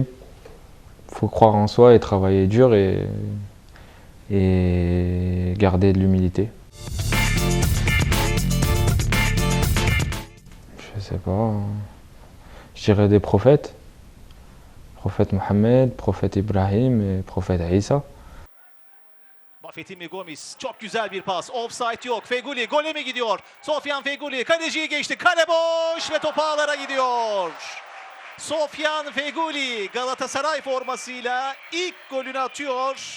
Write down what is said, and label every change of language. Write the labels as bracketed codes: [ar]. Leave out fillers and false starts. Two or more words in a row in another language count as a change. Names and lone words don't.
[fr] Il faut croire en soi et travailler dur et garder de l'humilité. Je sais pas. Je dirais des prophètes. Prophète Mohammed, prophète Ibrahim et prophète İsa. [tr] Buffett'in mi Gomis? Çok güzel bir pas. Offside yok. Feguli gole mi gidiyor? Sofyan Feguli kaleciyi geçti. Kale boş ve top ağlara gidiyor. Sofyan Feguli Galatasaray formasıyla ilk golünü atıyor.